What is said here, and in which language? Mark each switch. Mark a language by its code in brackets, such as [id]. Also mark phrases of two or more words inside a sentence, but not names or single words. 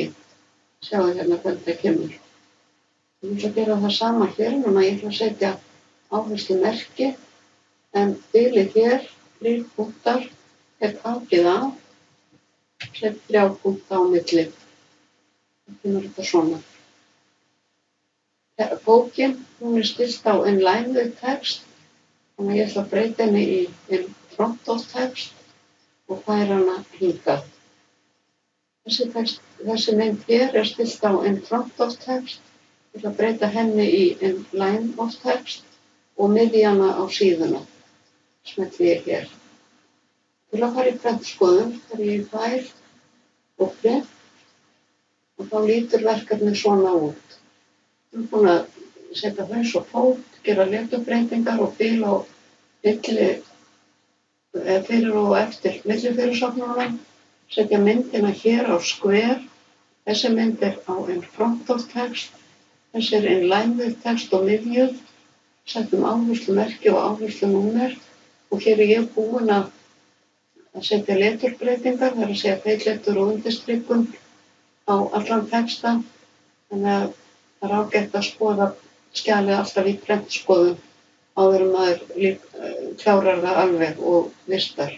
[is] Sjáðu hérna hvernig það kemur. Ég ætla að gera það sama hér, núna ég ætla að setja áherslumerki, en bilið hér, 3 punktar, hakið af, set 3 punkta á milli. Það kemur þetta svona. Bókin, hún er stillt á [en] inline with text, [is] þannig að ég ætla að breyta henni í [en] in front of text [is] og færa hana hingað. Þessi mynd hér er stillt á [en] in front of text, [is] ég ætla að breyta henni í [en] in line of text [is] og miðja hana á síðuna. Smelli ég hér. Til að fara í prentskoðun, þar ég í fæl og print, og þá lítur verkefnið svona út. Við erum búin að setja haus og fót, gera leturbreytingar og bil á milli, fyrir og eftir millifyrirsögnunum, setja myndina hér á square, þessi mynd er á [en] in front of text, [is] þessi er [en] in line with text [is] og miðjuð, setjum áherslumerki og áherslunúmer og hér er ég búin að setja leturbreytingar, það er að segja feilletur og undirstrikun á allan texta, þannig að það er ágætt að skoða skjalið alltaf í prentskoðun áður maður klárar það alveg og vistar.